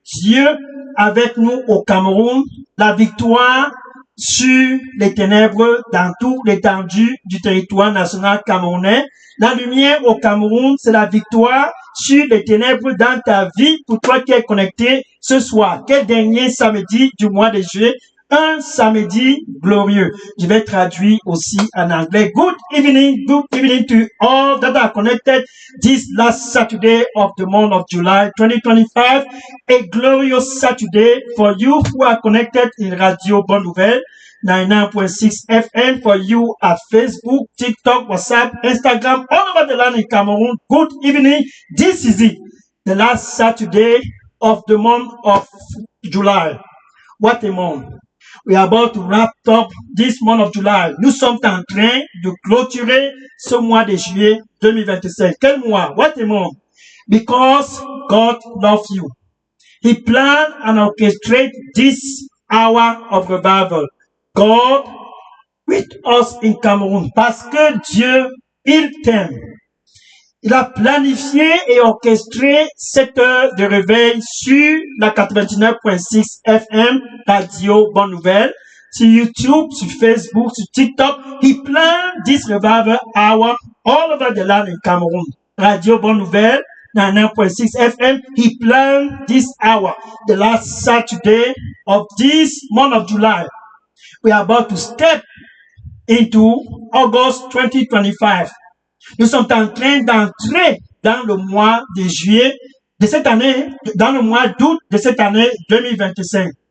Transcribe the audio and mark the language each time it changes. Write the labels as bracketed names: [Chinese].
[French] Dieu avec nous au Cameroun, la victoire sur les ténèbres dans tout l'étendue du territoire national camerounais. La lumière au Cameroun, c'est la victoire sur les ténèbres dans ta vie pour toi qui es connecté ce soir. Quel dernier samedi du mois de juillet? Un samedi glorieux. Je vais traduire aussi en anglais. [English] Good evening to all that are connected this last Saturday of the month of July 2025. A glorious Saturday for you who are connected in Radio Bonne Nouvelle 99.6 FM, for you at Facebook, TikTok, WhatsApp, Instagram, all over the land in Cameroon. Good evening. This is it. The last Saturday of the month of July. What a month. We are about to wrap up this month of July. [French] Nous sommes en train de clôturer ce mois de juillet 2025. Quel mois? [English] What a month. Because God loves you. He planned and orchestrated this hour of revival. God with us in Cameroon. [French] Parce que Dieu, il t'aime. Il a planifié et orchestré cette heure de réveil sur la 99.6 FM, Radio Bonne Nouvelle, sur YouTube, sur Facebook, sur TikTok. [English] He planned this revival hour all over the land in Cameroon. Radio Bonne Nouvelle, 99.6 FM. He planned this hour, the last Saturday of this month of July. We are about to step into August 2025. [French] Nous sommes en train d'entrer dans le mois de juillet de cette année, dans le mois d'août de cette année 2025.